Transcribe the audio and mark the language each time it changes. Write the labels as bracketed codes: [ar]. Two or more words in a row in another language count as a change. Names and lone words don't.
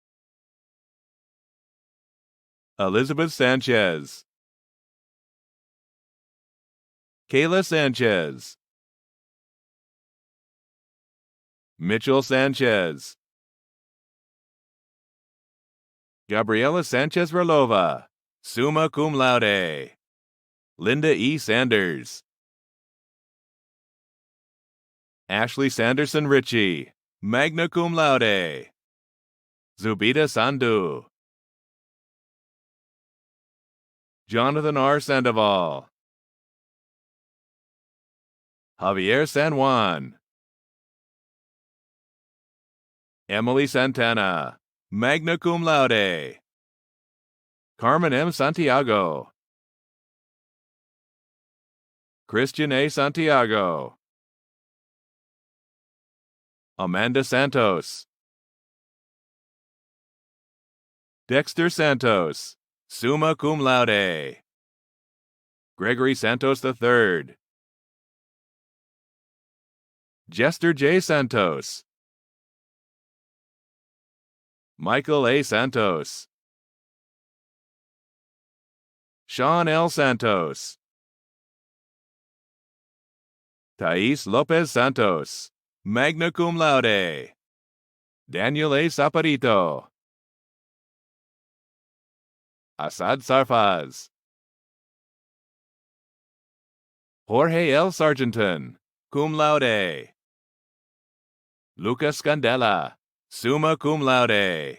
[en] Elizabeth Sanchez. Kayla Sanchez. Mitchell Sanchez. Gabriela Sanchez Rolova, [la] summa cum laude. [en] Linda E. Sanders. Ashley Sanderson Ritchie, [la] magna cum laude. [en] Zubida Sandu. Jonathan R. Sandoval. Javier San Juan. Emily Santana, [la] magna cum laude. [en] Carmen M. Santiago. Christian A. Santiago. Amanda Santos. Dexter Santos, [la] summa cum laude. [en] Gregory Santos III. Jester J. Santos. Michael A. Santos. Sean L. Santos. Thais Lopez Santos, [la] magna cum laude. [en] Daniel A. Saparito. Asad Sarfaz. Jorge L. [la] Sargenton, cum laude. [en] Lucas Scandella, [la] summa cum laude.